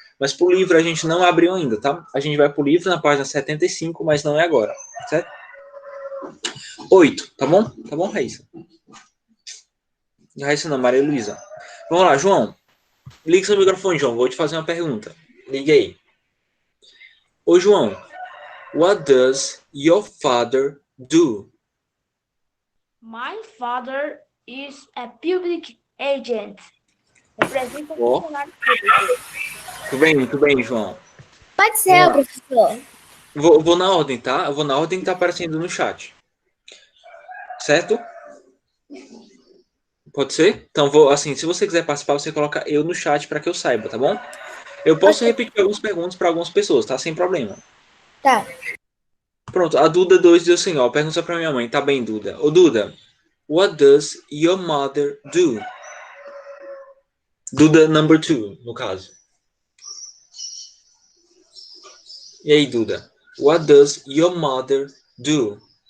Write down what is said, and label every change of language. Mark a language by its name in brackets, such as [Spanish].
[Portuguese] Mas pro livro a gente não abriu ainda, tá? A gente vai pro livro na página 75, mas não é agora, certo? 8, tá bom? Tá bom, Raíssa? Raíssa não, Maria Luísa. Vamos lá, João. Liga seu microfone, João. Vou te fazer uma pergunta. Liga aí. [English] Ô, João, what does your father do? My father is a public agent. [Portuguese] Representa Ó, funcionário público. muito bem, João. Pode ser, professor. Vou na ordem, tá? Eu vou na ordem que tá aparecendo no chat. Certo? Pode ser? Então, assim, se você quiser participar, você coloca eu no chat para que eu saiba, tá bom? Eu posso repetir algumas perguntas para algumas pessoas, tá? Sem problema. Tá. Pronto, a Duda 2 diz assim, ó, pergunta pra minha mãe, tá bem, Duda? [English] Ô, Duda, what does your mother do? [Portuguese] Duda [English] number 2, [Portuguese] no caso. E aí, [English] Duda? What does your mother do?